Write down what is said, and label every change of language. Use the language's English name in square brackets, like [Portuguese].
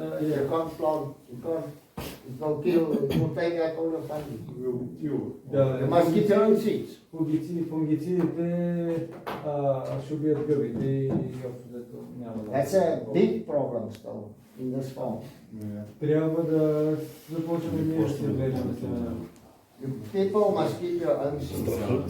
[English] You can't plant, it will kill, it will take out all the fungi. Will kill. You must get your own seeds. [Bulgarian] Фунгицидите ще убият гъбите и общо няма да... [English] That's a big problem still in this farm. [Bulgarian] Трябва да започнем ние да се отглеждаме семена. [English] People must keep your own seeds.